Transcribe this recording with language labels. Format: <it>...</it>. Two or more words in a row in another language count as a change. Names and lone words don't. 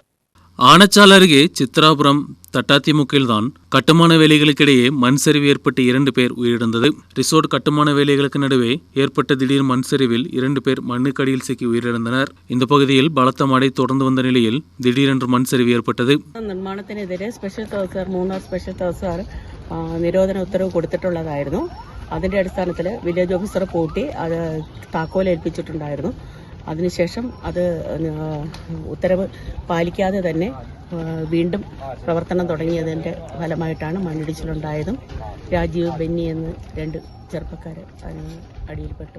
<ta>ஆனச்சால் அருகே சித்ராபுரம் தட்டாத்திமுக்கில்தான் கட்டுமான வேலைகளுக்கிடையே மண் சரிவு ஏற்பட்டு 2 பேர் உயிரிழந்தது. ரிசோர்ட் கட்டுமான வேலைகளுக்கு நடுவே ஏற்பட்ட திடீர் மண் சரிவில் 2 பேர் மண்ணுக்கடியில் சிக்கி உயிரிழந்தனர். இந்த பகுதியில் பலத்த மழை தொடர்ந்து வந்த நிலையில் திடீரென்று மண் சரிவு ஏற்பட்டது.</ta> <ml>നിർമ്മാണത്തിനെതിരെ മൂന്നാർ സ്പെഷ്യൽ തഹസിൽദാർ നിരോധന ഉത്തരവ് കൊടുത്തിട്ടുള്ളതായിരുന്നു. അതിന്റെ അടിസ്ഥാനത്തിൽ വില്ലേജ് ഓഫീസർ പൂട്ടി അത് താക്കോലേൽപ്പിച്ചിട്ടുണ്ടായിരുന്നു. അതിനുശേഷം അത് ഉത്തരവ് പാലിക്കാതെ തന്നെ വീണ്ടും പ്രവർത്തനം തുടങ്ങിയതിൻ്റെ ഫലമായിട്ടാണ് മണ്ണിടിച്ചിലുണ്ടായതും രാജീവ് ബെന്നി എന്ന് 2 ചെറുപ്പക്കാർ അടിയിൽപ്പെട്ടു.</ml>